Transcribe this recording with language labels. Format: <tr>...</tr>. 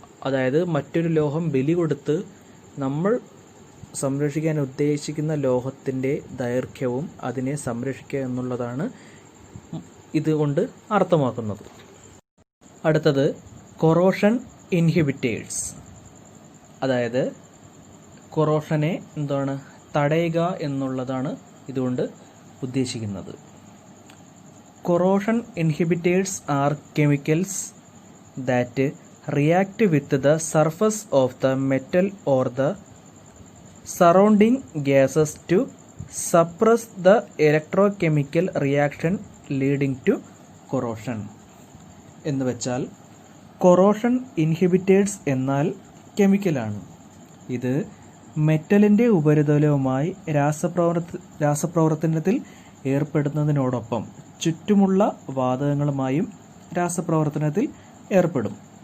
<ml>അതായത് മറ്റൊരു ലോഹം ബലി കൊടുത്ത് നമ്മൾ സംരക്ഷിക്കാൻ ഉദ്ദേശിക്കുന്ന ലോഹത്തിൻ്റെ ദൈർഘ്യവും അതിനെ സംരക്ഷിക്കുക എന്നുള്ളതാണ് ഇതുകൊണ്ട് അർത്ഥമാക്കുന്നത്. അടുത്തത് കൊറോഷൻ ഇൻഹിബിറ്റേഴ്സ്, അതായത് കൊറോഷനെ തടയുക എന്നുള്ളതാണ് ഇതുകൊണ്ട് ഉദ്ദേശിക്കുന്നത്.</ml> <en>Corrosion inhibitors are chemicals that react with the surface of the metal or the surrounding gases to suppress the electrochemical reaction leading to corrosion.</en> <ml>എന്ന് വെച്ചാൽ കൊറോഷൻ ഇൻഹിബിറ്റേഴ്സ് എന്നാൽ കെമിക്കലാണ്. ഇത് മെറ്റലിൻ്റെ ഉപരിതലവുമായി രാസപ്രവർത്തനത്തിൽ ഏർപ്പെടുന്നതിനോടൊപ്പം ചുറ്റുമുള്ള വാതകങ്ങളുമായും രാസപ്രവർത്തനത്തിൽ ഏർപ്പെടും.</ml>